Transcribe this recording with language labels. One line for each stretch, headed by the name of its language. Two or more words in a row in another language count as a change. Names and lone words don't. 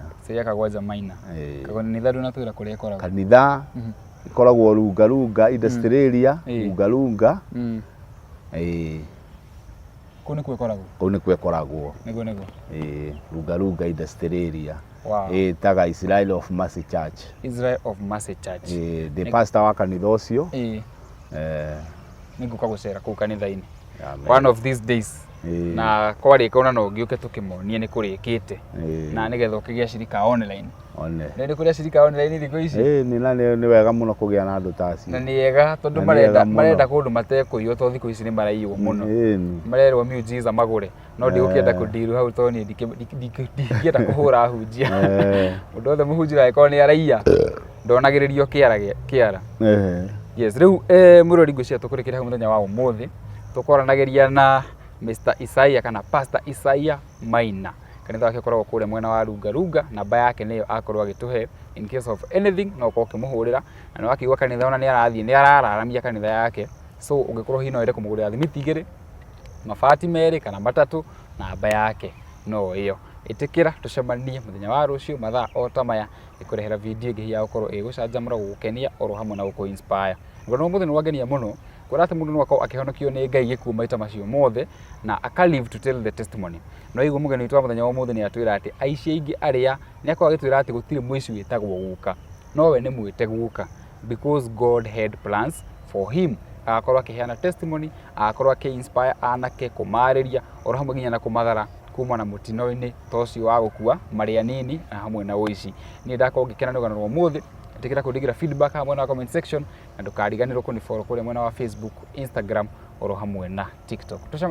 Kikuyu: Isaia Kagwanja Maina. Kanitha nduna twĩra kũrĩa ĩkoragwo? Kanitha ikoragwo Lunga Industrialia, Lunga. Kũu nĩkuo ĩkoragwo? Kũu nĩkuo ĩkoragwo. Nĩguo? Lunga Industrialia. Ĩtaga Israel of Mercy Church. Israel of Mercy Church.
English: The pastor
Kikuyu: wa kanitha ũcio. Nĩngũka gũcera kũu kanitha-inĩ
English: one of these days.
Kikuyu: Na kwarĩka ona no ngĩũke tũkĩmonie nĩ kũrĩkĩte na nĩgetha ũkĩgĩa cirika online. Nĩ kũrĩa cirika online thikũ ici? Nĩ wega mũno kũgĩa na andũ ta acio. Na nĩ wega tondũ marenda kũndũ matekũiywo tondũ thikũ ici nĩ maraiywo mũno. Marerwo miujiza magũre no ndigũkĩenda kũndiru hau tondũ niĩ ndingĩenda kũhũra hunjia. Mũndũ wothe mũhunjia agĩkorwo nĩ araiya ndonagĩrĩrio kĩara. Yes, rĩu mũrori ngwĩciria tũkũrĩkĩra hau mũthenya wa ũmũthĩ tũkwaranagĩria na Mr. Isaia kana Pastor Isaia Maina. Kanitha wake ũkoragwo kũrĩa mwena wa Lunga. Namba yake nĩyo akorwo agĩtũhe
English: in case of anything
Kikuyu: no ũkorwo ũkĩmũhũrĩra. Na nĩ wakĩigua kanitha ona nĩ arathiĩ nĩ arararamia kanitha yake. So ũngĩkorwo hihi no wende kũmũgũrĩra thimiti 2 mabati 2 kana 3 namba yake no ĩyo. Ĩtĩkĩra tũcemanie mũthenya wa rũciũ mathaa o ta maya ĩkũrehera video ĩngĩ ya gũkorwo ĩgũcanjamũra gũgũkenia oro hamwe na gũkũ inspire. Ngona mũthenya wagenia mũno kuona atĩ mũndũ no akorwo akĩhonokio nĩ Ngai gĩkuũ maita macio mothe na aka
English: live to tell the testimony.
Kikuyu: No igũ mũgeni witũ wa mũthenya wa ũmũthĩ nĩ atwĩra atĩ aici aingĩ arĩa nĩ akorwo agĩtwĩra atĩ gũtirĩ mũici wĩtagwo guka, no we nĩ mwĩte guka
English: because God had plans for him.
Kikuyu: Agakorwo akĩheana testimony, agakorwo akĩ-inspire anake kũmarĩria oro hamwe nginya na kũmathara kuma na mũtino-inĩ ta ũcio wa gũkua marĩ anini na hamwe na ũici. Niĩ ndakorwo ngĩkena nĩ rũgano rwa ũmũthĩ. Ĩtĩkĩra kũndigĩra feedback hamwe na
English: comment section
Kikuyu: na ndũkariganĩrwo kũnifollow kũrĩa mwena wa Facebook, Instagram oro hamwe na TikTok.